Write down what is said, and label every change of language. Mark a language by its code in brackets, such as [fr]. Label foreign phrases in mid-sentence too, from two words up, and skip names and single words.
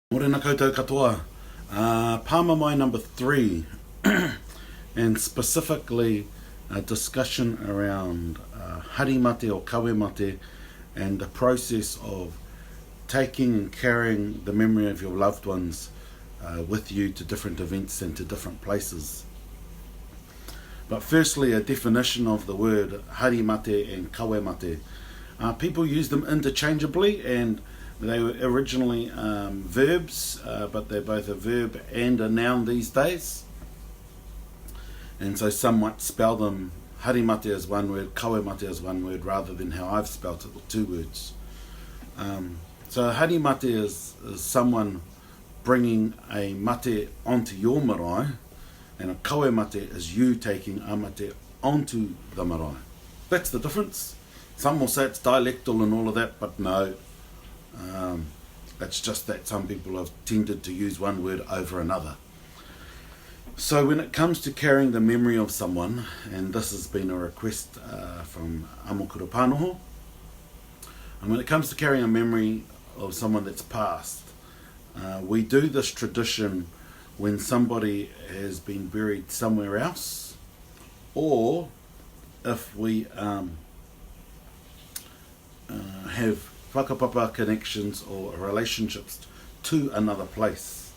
[mi] Morena koutou katoa. [en] PΑMAMAE number 3, and specifically a discussion around [mi] hari mate [en] or [mi] kawe mate [en] and the process of taking and carrying the memory of your loved ones with you to different events and to different places. But firstly, a definition of the word [mi] hari mate [en] and [mi] kawe mate. [en] People use them interchangeably, and they were originally verbs, but they're both a verb and a noun these days. And so some might spell them [mi] hari mate [en] as one word, [mi] kawe mate [en] as one word, rather than how I've spelt it with two words. So [mi] hari mate [en] is someone bringing a mate onto your marae, and a [mi] kawe mate [en] is you taking a mate onto the marae. That's the difference. Some will say it's dialectal and all of that, but no. It's just that some people have tended to use one word over another. So when it comes to carrying the memory of someone, and this has been a request from Amokura Pānoho, and when it comes to carrying a memory of someone that's passed, we do this tradition when somebody has been buried somewhere else, or if we have whakapapa connections or relationships to another place.